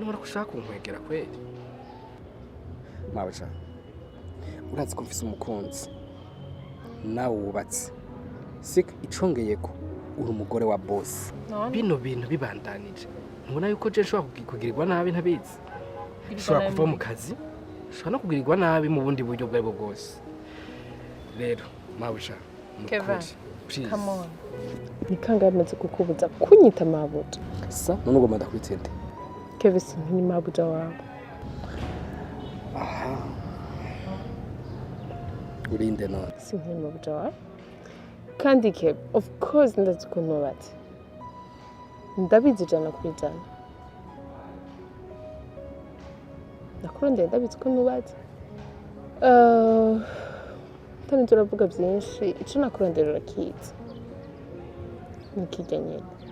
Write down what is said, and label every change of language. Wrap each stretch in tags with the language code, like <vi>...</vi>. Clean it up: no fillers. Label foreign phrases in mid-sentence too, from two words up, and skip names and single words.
<rn>nubona ko ushaka kunkwegera kweli mabuja urazi ko mfise umukunzi nawe wubatse siko icongeye ko uri umugore wa boss bino bintu bibandanije ntubona yuko je nshobora kugirirwa nabi ntabizi ushobora kuva mu kazi ushobora no kugirirwa nabi mu bundi buryo bwari bwo bwose rero mabuja</rn> <en>Kevin, come on.</en> <rn>Ni kangahe maze kukubuza kunyita mabuja sa none ugomba ndakwitende Kevin ni mabuja wawe aha urinde none si ni mabuja wawe kandi Kev</rn> <en>of course</en> <rn>ndazi ko nubatse ndabizi jana kuri jana nakurondeye ndabizi ko nubatse Tani turavuga byinshi ico nakurondera urakiza nikijya nyine</rn>